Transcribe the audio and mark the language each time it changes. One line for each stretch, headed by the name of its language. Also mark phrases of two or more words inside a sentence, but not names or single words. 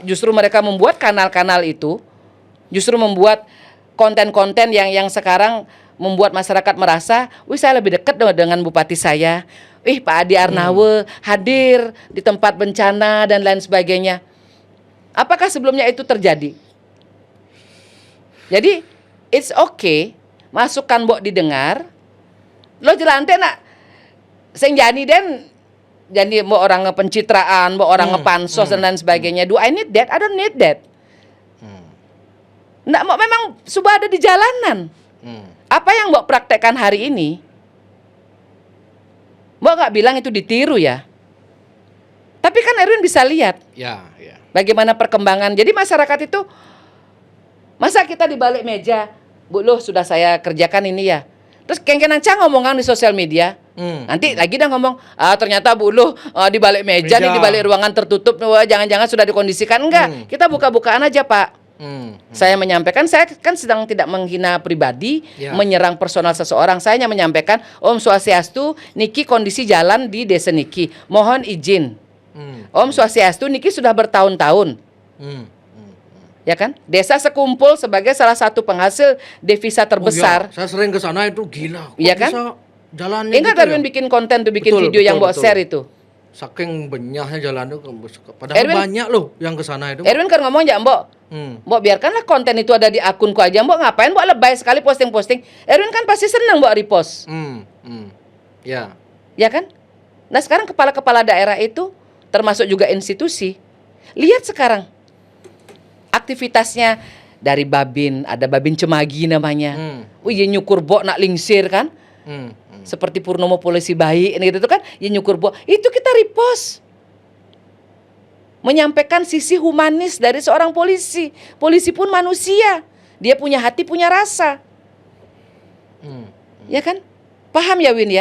Indonesian: Justru mereka membuat kanal-kanal itu, justru membuat konten-konten yang sekarang membuat masyarakat merasa, wih saya lebih dekat dengan bupati saya. Pak Adi Arnawe hadir di tempat bencana dan lain sebagainya. Apakah sebelumnya itu terjadi? Jadi
English: it's okay,
Indonesian: masukan Mbok didengar.
Balinese: Lo jelante nak sing jani den
Indonesian: jadi Mbok orang pencitraan, Mbok orang ngepansos dan lain sebagainya.
English: Do I need that? I don't need that.
Indonesian: Nggak, Mbok memang sudah ada di jalanan. Apa yang Mbok praktekkan hari ini, Mbok nggak bilang itu ditiru ya. Tapi kan Erwin bisa lihat bagaimana perkembangan. Jadi masyarakat itu, masa kita di balik meja, Bu loh sudah saya kerjakan ini ya. Terus kengkenan ngomongkan di sosial media. Nanti lagi dah ngomong, ternyata Bu loh di balik meja nih, di balik ruangan tertutup, jangan-jangan sudah dikondisikan. Enggak, kita buka-bukaan aja Pak. Saya menyampaikan, saya kan sedang tidak menghina pribadi, menyerang personal seseorang. Saya hanya menyampaikan, Om Swastiastu, Niki kondisi jalan di desa Niki, mohon izin. Om Swastiastu, Niki sudah bertahun-tahun. Ya kan? Desa Sekumpul sebagai salah satu penghasil devisa terbesar. Saya sering ke sana itu gila. Iya kan? Jalannya Ingat gitu Erwin bikin konten tuh, bikin video yang buat share itu. Saking banyaknya jalan itu, padahal Erwin, banyak loh yang ke sana itu. Erwin kan ngomong ya Mbok, Mbok biarkanlah konten itu ada di akunku aja. Mbok ngapain Mbok lebay sekali posting-posting. Erwin kan pasti seneng Mbok repost. Ya kan? Nah sekarang kepala-kepala daerah itu termasuk juga institusi. Lihat sekarang aktivitasnya dari Babin, ada Babin Cemagi namanya.
Balinese: Wih, nyukur bok nak lingsir kan?
Indonesian: Seperti Purnomo polisi baik gitu kan,
Balinese: ya nyukur bok.
Indonesian: Itu kita repost. Menyampaikan sisi humanis dari seorang polisi. Polisi pun manusia. Dia punya hati, punya rasa. Ya kan? Paham ya Win ya?